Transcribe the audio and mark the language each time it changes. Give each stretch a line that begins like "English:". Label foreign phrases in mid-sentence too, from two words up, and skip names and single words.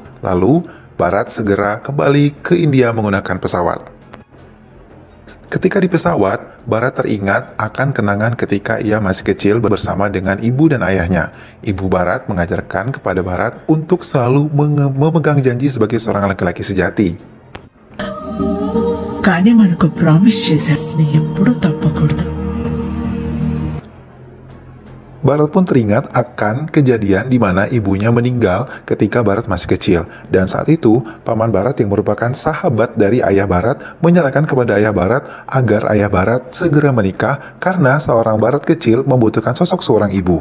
Indonesian: Lalu, Barat segera kembali ke India menggunakan pesawat. Ketika di pesawat, Barat teringat akan kenangan ketika ia masih kecil bersama dengan ibu dan ayahnya. Ibu Barat mengajarkan kepada Barat untuk selalu memegang janji sebagai seorang laki-laki sejati.
Telugu: కానీ మనకు ప్రామిస్ చేశారు ఎప్పుడు తప్పకూడదు.
Indonesian: Barat pun teringat akan kejadian di mana ibunya meninggal ketika Barat masih kecil. Dan saat itu, paman Barat yang merupakan sahabat dari ayah Barat menyarankan kepada ayah Barat agar ayah Barat segera menikah karena seorang Barat kecil membutuhkan sosok seorang ibu.